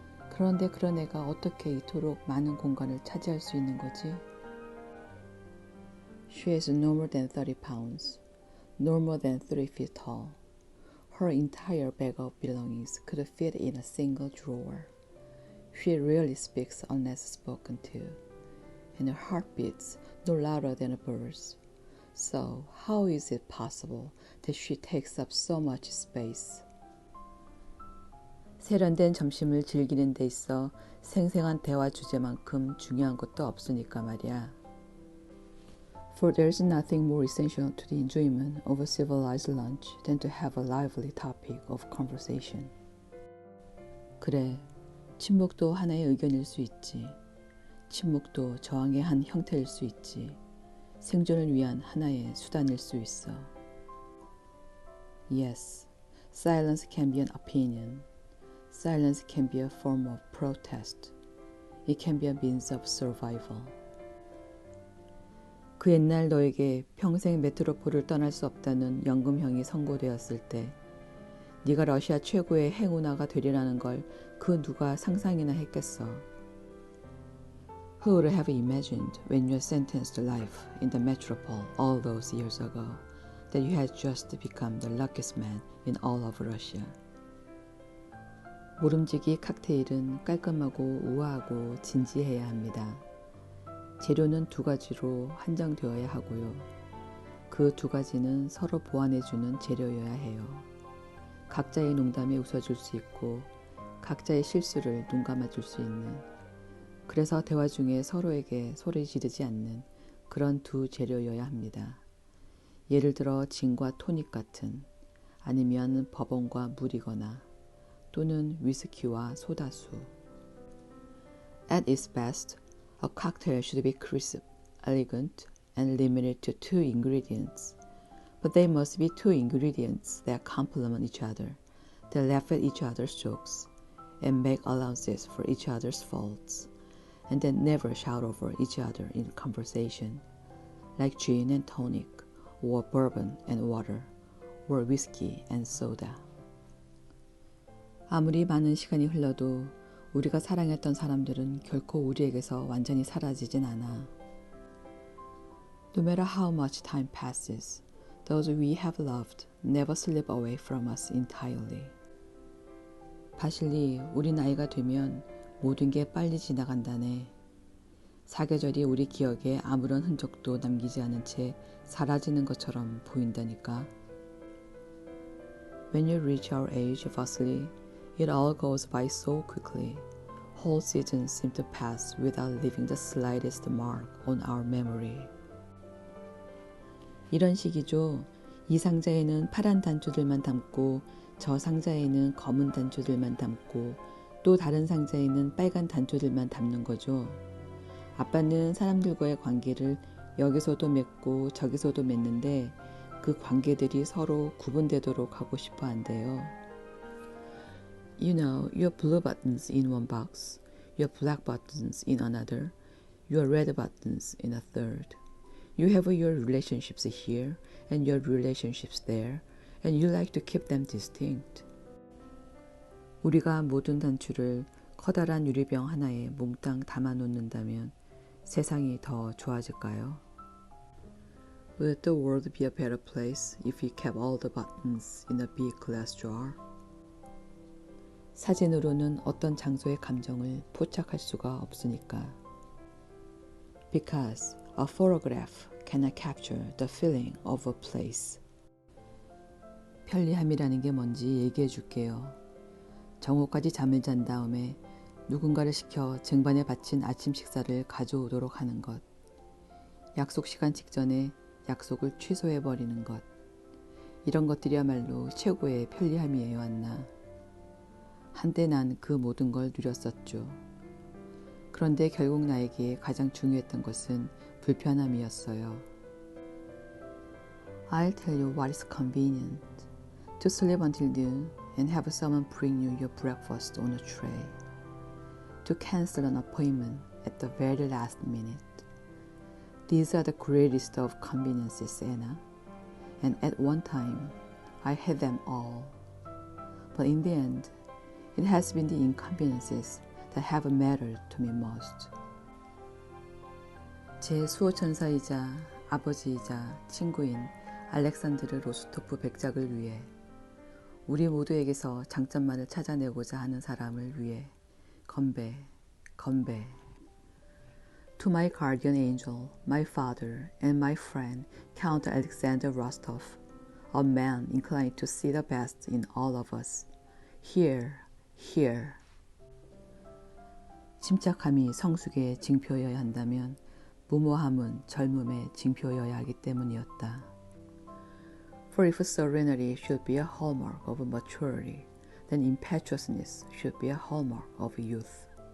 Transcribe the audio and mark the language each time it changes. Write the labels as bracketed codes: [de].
[ko] 그런데 그런 애가 어떻게 이토록 많은 공간을 차지할 수 있는 거지? [en] She is no more than 30 pounds, no more than 3 feet tall. Her entire bag of belongings could fit in a single drawer. She rarely speaks unless spoken to, and her heart beats no louder than a bird's. So how is it possible that she takes up so much space? [ko] 세련된 점심을 즐기는 데 있어 생생한 대화 주제만큼 중요한 것도 없으니까 말이야. [en] For there's nothing more essential to the enjoyment of a civilized lunch than to have a lively topic of conversation. [ko] 그래, 침묵도 하나의 의견일 수 있지. 침묵도 저항의 한 형태일 수 있지. 생존을 위한 하나의 수단일 수 있어. [en] Yes, silence can be an opinion. Silence can be a form of protest. It can be a means of survival. [ko] 그 옛날 너에게 평생 메트로폴을 떠날 수 없다는 연금형이 선고되었을 때 네가 러시아 최고의 행운아가 되리라는 걸 그 누가 상상이나 했겠어. [en] Who would have imagined when you were sentenced to life in the metropole all those years ago that you had just become the luckiest man in all of Russia? [ko] 모름지기 칵테일은 깔끔하고 우아하고 진지해야 합니다. 재료는 2가지로 한정되어야 하고요. 그 2가지는 서로 보완해주는 재료여야 해요. 각자의 농담에 웃어줄 수 있고 각자의 실수를 눈감아줄 수 있는, 그래서 대화 중에 서로에게 소리 지르지 않는 그런 2 재료여야 합니다. 예를 들어 진과 토닉 같은, 아니면 버번과 물이거나 또는 위스키와 소다수. [en] At its best, a cocktail should be crisp, elegant, and limited to 2 ingredients. But they must be 2 ingredients that complement each other, that laugh at each other's jokes, and make allowances for each other's faults, and that never shout over each other in conversation, like gin and tonic, or bourbon and water, or whiskey and soda. [ko] 아무리 많은 시간이 흘러도 우리가 사랑했던 사람들은 결코 우리에게서 완전히 사라지진 않아. [en] No matter how much time passes, those we have loved never slip away from us entirely. [ko] 바실리, 우리 나이가 되면 모든 게 빨리 지나간다네. 사계절이 우리 기억에 아무런 흔적도 남기지 않은 채 사라지는 것처럼 보인다니까. [en] When you reach our age, Vasily, it all goes by so quickly. Whole seasons seem to pass without leaving the slightest mark on our memory. [ko] 이런 식이죠. 이 상자에는 파란 단추들만 담고 저 상자에는 검은 단추들만 담고 또 다른 상자에는 빨간 단추들만 담는 거죠. 아빠는 사람들과의 관계를 여기서도 맺고 저기서도 맺는데 그 관계들이 서로 구분되도록 하고 싶어 한대요. [en] You know, your blue buttons in one box, your black buttons in another, your red buttons in a third. You have your relationships here and your relationships there, and you like to keep them distinct. [ko] 우리가 모든 단추를 커다란 유리병 하나에 몽땅 담아놓는다면 세상이 더 좋아질까요? [en] Would the world be a better place if we kept all the buttons in a big glass jar? [ko] 사진으로는 어떤 장소의 감정을 포착할 수가 없으니까. [en] Because a photograph cannot capture the feeling of a place. [ko] 편리함이라는 게 뭔지 얘기해 줄게요. 정오까지 잠을 잔 다음에 누군가를 시켜 쟁반에 받친 아침 식사를 가져오도록 하는 것. 약속 시간 직전에 약속을 취소해 버리는 것. 이런 것들이야말로 최고의 편리함이에요, 안나. 한때 난 그 모든 걸 누렸었죠. 그런데 결국 나에게 가장 중요했던 것은 불편함이었어요. [en] I'll tell you what is convenient. To sleep until noon and have someone bring you your breakfast on a tray. To cancel an appointment at the very last minute. These are the greatest of conveniences, Anna. And at one time, I had them all. But in the end, it has been the inconveniences that have mattered to me most. [ko] 제 수호천사이자 아버지이자 친구인 알렉산드르 로스토프 백작을 위해, 우리 모두에게서 장점만을 찾아내고자 하는 사람을 위해 건배, 건배. [en] To my guardian angel, my father, and my friend, Count Alexander Rostov, a man inclined to see the best in all of us. Here, here. [ko] 침착함이 성숙의 징표여야 한다면 무모함은 젊음의 징표여야 하기 때문이었다. [en] For if serenity should be a hallmark of maturity, then impetuousness should be a hallmark of youth.